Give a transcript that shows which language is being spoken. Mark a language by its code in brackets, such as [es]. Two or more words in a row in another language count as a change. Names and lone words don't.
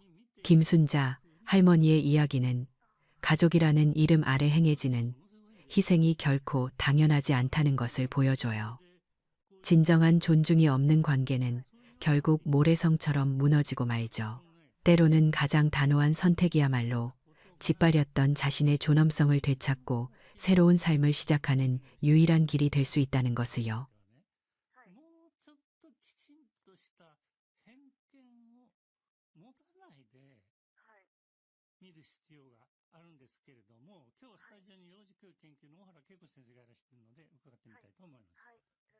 [ko] 김순자 할머니의 이야기는 가족이라는 이름 아래 행해지는 희생이 결코 당연하지 않다는 것을 보여줘요. 진정한 존중이 없는 관계는 결국 모래성처럼 무너지고 말죠. 때로는 가장 단호한 선택이야말로 짓밟렸던 자신의 존엄성을 되찾고 새로운 삶을 시작하는 유일한 길이 될 수 있다는 것을요. [ja] もうちょっときちんとした偏見を持たないで見る必要があるんですけれども、今日スタジオに幼児教育研究の大原恵子先生がいらっしゃるので伺ってみたいと思います。